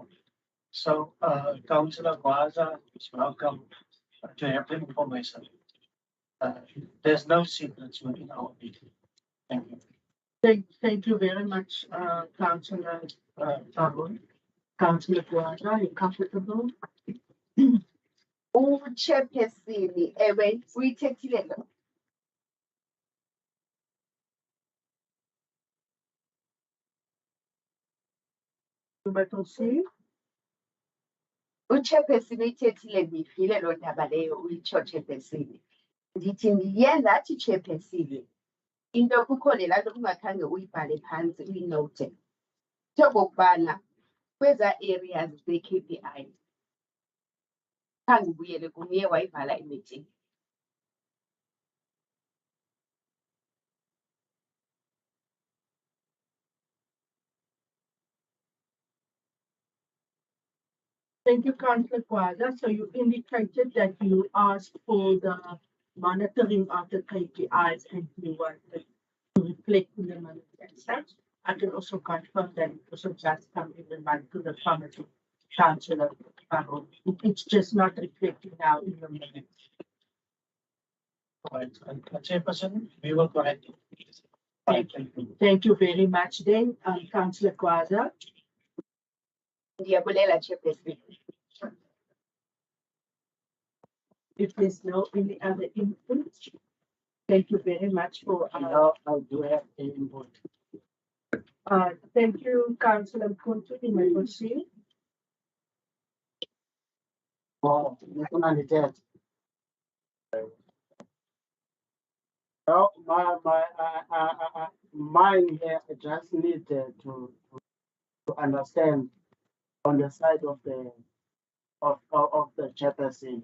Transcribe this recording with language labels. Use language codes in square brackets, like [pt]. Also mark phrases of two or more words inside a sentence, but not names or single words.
[en] So Councillor Kwaza is welcome to have the information. There's no secrets within our meeting. Thank you. Thank you very much, Councillor Baron. Councillor Kwaza, are you comfortable? [xh] U-chairperson ewe uyithethile lo. [en] You may proceed. [xh] U-chairperson uyithethile ndiyivile loo ndaba leyo uyitsho chairperson. Ndithi ndiye ndathi chairperson into kukho laa nto ungakhange uyibhale phantsi uyinote. Njengokubana kweza areas ze-KPI khange ubuyele kuye wayivala imeeting. [en] Thank you, Councillor Kwaza. So you indicated that you asked for the monitoring of the KPIs and you wanted to reflect in the minutes and such. I can also confirm that it also just come in the month to the committee, Councillor Baron. It's just not reflecting now in the minutes. Right. And Chairperson, we will correct it. Thank you very much then, Councillor Kwaza. [xh] Ndiyabulela chairperson. [en] If there's no any other input, thank you very much for Now I do have an input. thank you, Councillor Kuntu. You may proceed. Oh, well, mine here, I just need to understand on the side of the chairperson.